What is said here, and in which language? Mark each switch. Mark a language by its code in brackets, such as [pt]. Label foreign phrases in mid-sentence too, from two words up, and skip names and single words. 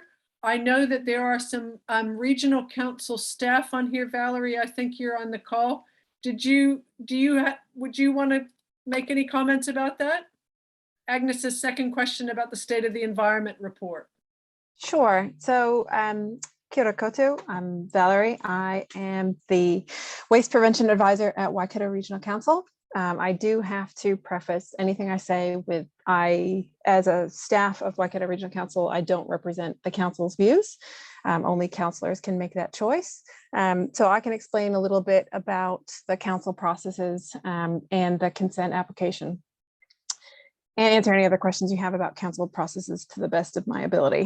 [en] I know that there are some regional council staff on here. Valerie, I think you're on the call. Would you want to make any comments about that? Agnes's second question about the state of the environment report. Sure. So [mi] kia ora koutou, [en] I'm Valerie. I am the Waste Prevention Advisor at Waikato Regional Council. I do have to preface anything I say with as a staff of Waikato Regional Council, I don't represent the council's views. Only councillors can make that choice. So I can explain a little bit about the council processes and the consent application, and answer any other questions you have about council processes to the best of my ability.